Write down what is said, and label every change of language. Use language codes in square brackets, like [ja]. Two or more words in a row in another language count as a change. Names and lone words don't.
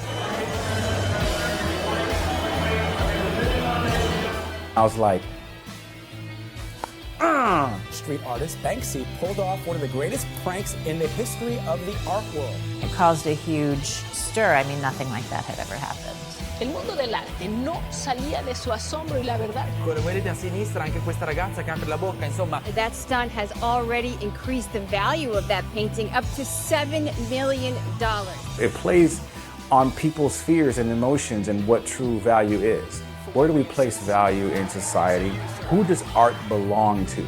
[en] I was like, Street artist Banksy pulled off one of the greatest pranks in the history of the art world. It caused a huge stir. I mean, nothing like that had ever happened. [es] El mundo del arte no salía de su asombro y la verdad. [it] Quello vedete a sinistra, anche questa ragazza che apre la bocca, insomma. [en] That stunt has already increased the value of that painting up to $7 million. it plays on people's fears and emotions and what true value is. Where do we place value in society? Who does art belong to?